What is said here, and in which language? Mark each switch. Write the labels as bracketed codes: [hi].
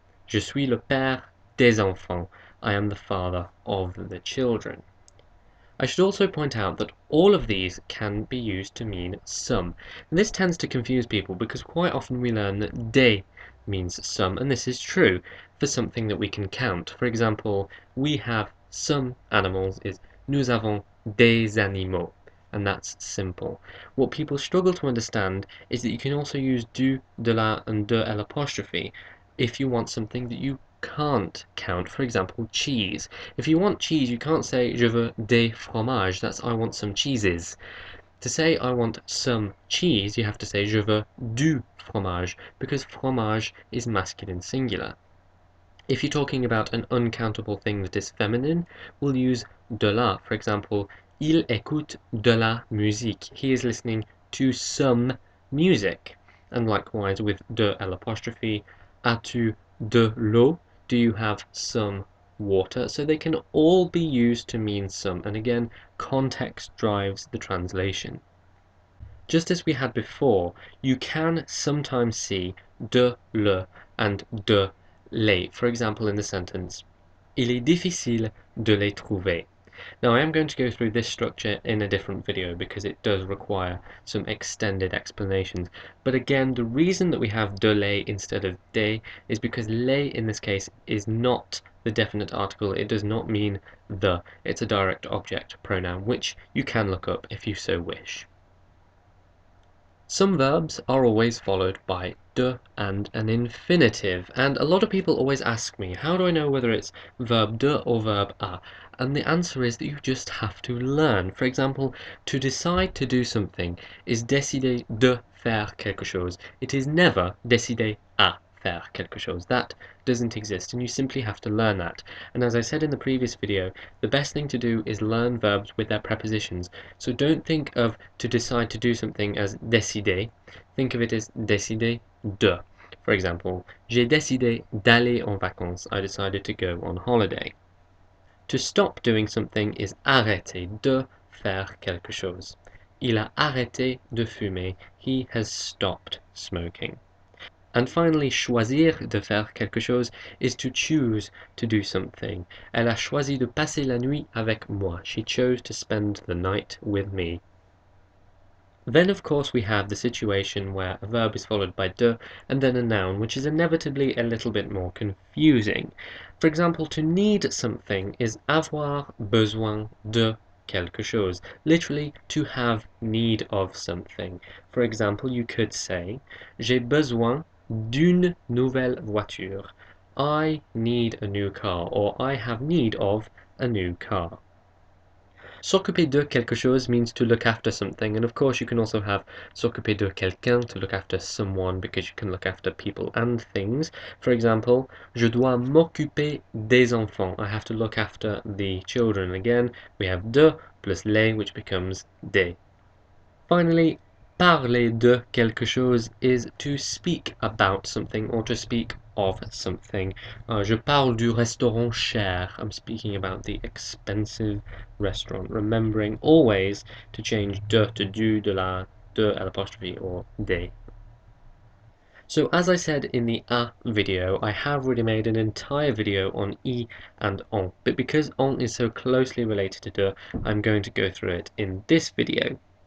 [fr] Je suis le père des enfants. [en] I am the father of the children. I should also point out that all of these can be used to mean some. And this tends to confuse people because quite often we learn that des means some, and this is true for something that we can count. For example, we have some animals is [fr] nous avons des animaux, [en] and that's simple. What people struggle to understand is that you can also use du, de la, and de L' if you want something that you can't count. For example, cheese. If you want cheese, you can't say [fr] je veux des fromages, [en] that's I want some cheeses. To say I want some cheese, you have to say [fr] je veux du fromage, [en] because fromage is masculine singular. If you're talking about an uncountable thing that is feminine, we'll use de la. For example, [fr] il écoute de la musique. [en] He is listening to some music. And likewise with de L', [fr] as-tu de l'eau? [en] Do you have some water? So they can all be used to mean some. And again, context drives the translation. Just as we had before, you can sometimes see de le and de les. For example, in the sentence, [fr] il est difficile de les trouver. [en] Now, I am going to go through this structure in a different video because it does require some extended explanations. But again, the reason that we have de les instead of des is because les in this case is not the definite article. It does not mean the. It's a direct object pronoun, which you can look up if you so wish. Some verbs are always followed by de and an infinitive, and a lot of people always ask me, how do I know whether it's verb de or verb a? And the answer is that you just have to learn. For example, to decide to do something is [fr] décider de faire quelque chose. [en] It is never [fr] décider à faire quelque chose. [en] That doesn't exist, and you simply have to learn that. And as I said in the previous video, the best thing to do is learn verbs with their prepositions. So don't think of to decide to do something as décider. Think of it as décider de. For example, [fr] j'ai décidé d'aller en vacances. [en] I decided to go on holiday. To stop doing something is [fr] arrêter de faire quelque chose. Il a arrêté de fumer. [en] He has stopped smoking. And finally, [fr] choisir de faire quelque chose [en] is to choose to do something. [fr] Elle a choisi de passer la nuit avec moi. [en] She chose to spend the night with me. Then, of course, we have the situation where a verb is followed by de and then a noun, which is inevitably a little bit more confusing. For example, to need something is [fr] avoir besoin de quelque chose, [en] literally to have need of something. For example, you could say, [fr] j'ai besoin d'une nouvelle voiture. [en] I need a new car, or I have need of a new car. [fr] S'occuper de quelque chose [en] means to look after something, and of course you can also have [fr] s'occuper de quelqu'un, [en] to look after someone, because you can look after people and things. For example, [fr] je dois m'occuper des enfants. [en] I have to look after the children. Again, we have de plus les, which becomes des. Finally, [fr] parler de quelque chose [en] is to speak about something or to speak of something. [fr] Je parle du restaurant cher. [en] I'm speaking about the expensive restaurant. Remembering always to change de to du, de la, de l'apostrophe, or des. So as I said in the a video, I have already made an entire video on I and on, but because on is so closely related to de, I'm going to go through it in this video.